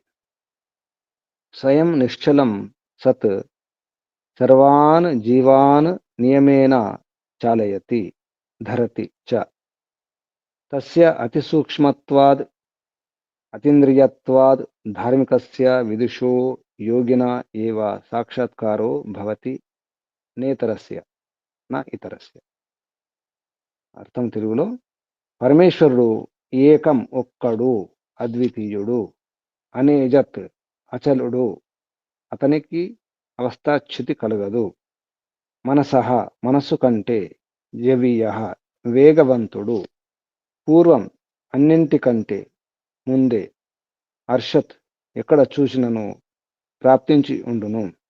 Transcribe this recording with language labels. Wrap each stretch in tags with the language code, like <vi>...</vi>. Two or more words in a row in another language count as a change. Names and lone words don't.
<sa>स्वयं निश्चलं सत् सर्वान् जीवान् नियमेन चालयति धरति च। तस्य अतिसूक्ष्मत्वाद् अतीन्द्रियत्वाद् धार्मिकस्य विदुषो योगिना एव साक्षात्कारो भवति नेतरस्य न इतरस्य।</sa> <te>అర్థం తెలుగులో పరమేశ్వరుడు ఏకం ఒక్కడు అద్వితీయుడు అనేజత్ అచలుడు అతనికి అవస్థాచ్యుతి కలగదు మనసః మనస్సు కంటే జవీయః వేగవంతుడు పూర్వం అన్నింటికంటే ముందే అర్షత్ ఎక్కడ చూసినను ప్రాప్తించి ఉండును</te>